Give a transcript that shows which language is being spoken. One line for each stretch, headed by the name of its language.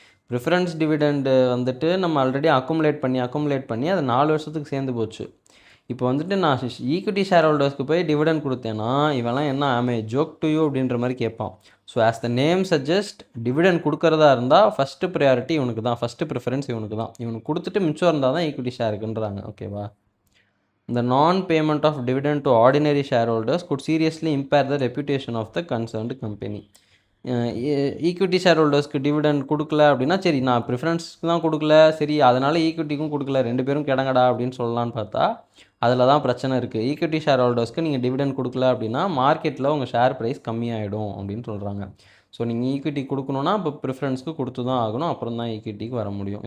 Tamil: Preference dividend வந்துட்டு நம்ம already accumulate பண்ணி அது 4 வருஷத்துக்கு சேர்ந்து போச்சு. இப்போ வந்துட்டு நான் ஈக்விட்டி ஷேர் ஹோல்டர்ஸ்க்கு போய் டிவிடெண்ட் கொடுத்தேன்னா இவெல்லாம் என்ன
English: ஆமே joke to you
Tamil: அப்படின்ற மாதிரி கேட்பான்.
English: so as the name suggest,
Tamil: dividend கொடுக்குறதா இருந்தால் ஃபஸ்ட்டு ப்ரையாரிட்டி இவனுக்கு தான், ஃபஸ்ட்டு ப்ரிஃபரன்ஸ் இவனுக்கு தான். இவனுக்கு கொடுத்துட்டு மிச்சம் இருந்தால் தான் ஈக்விட்டி ஷேருக்குன்றாங்க. ஓகேவா?
English: The non-payment of dividend to ordinary shareholders could seriously impair the reputation of the concerned company.
Tamil: Equity share ஹோல்டர்ஸ்க்கு dividend கொடுக்கல அப்படின்னா, சரி நான் ப்ரிஃபரன்ஸ்க்கு தான் கொடுக்கல, சரி அதனால் ஈக்விட்டிக்கும் கொடுக்கல, 2 பேரும் கிடங்கடா அப்படின்னு சொல்லலான்னு பார்த்தா அதில் தான் பிரச்சனை இருக்குது. ஈக்விட்டி ஷேர் ஹோல்டர்ஸ்க்கு நீங்கள் டிவிடெண்ட் கொடுக்கல அப்படின்னா மார்க்கெட்டில் உங்கள் ஷேர் ப்ரைஸ் கம்மியாகிடும் அப்படின்னு சொல்கிறாங்க. ஸோ நீங்கள் ஈக்விட்டி கொடுக்கணுன்னா இப்போ ப்ரிஃபரன்ஸ்க்கு கொடுத்து தான் ஆகணும், அப்புறம் தான் ஈக்விட்டிக்கு வர முடியும்.